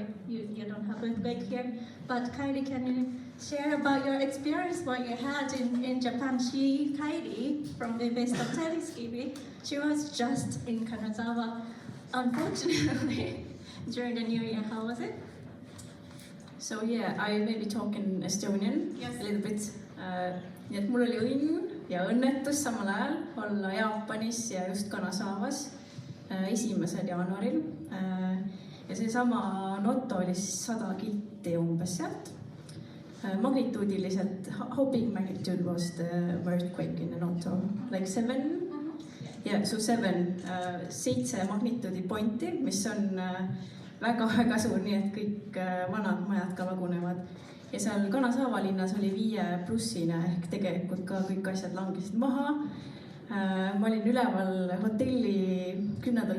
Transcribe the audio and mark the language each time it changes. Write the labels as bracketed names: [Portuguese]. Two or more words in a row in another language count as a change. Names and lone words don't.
[English] You don't have earthquake here. But Kairi, can you share about your experience, what you had in Japan? Kairi, from Vivistop Teleskivi, she was just in Kanazawa, unfortunately, during the New Year. How was it? So yeah, I maybe talk in Estonian a little bit. [Estonian] Nii et mul oli õnn ja õnnetus samal ajal olla Jaapanis ja just Kanazawa's 1. jaanuaril. Ja seesama Noto oli 100 kilti umbes sealt. Magnituudiliselt, [English] how big magnitude was the earthquake in the Noto? Like 7? Yeah, so [Estonian] 7 magnituudi pointi, mis on väga suur, nii et kõik vanad majad ka lagunevad. Ja seal Kanazawa linnas oli 5+, ehk tegelikult ka kõik asjad langesid maha. Ma olin üleval hotelli 10.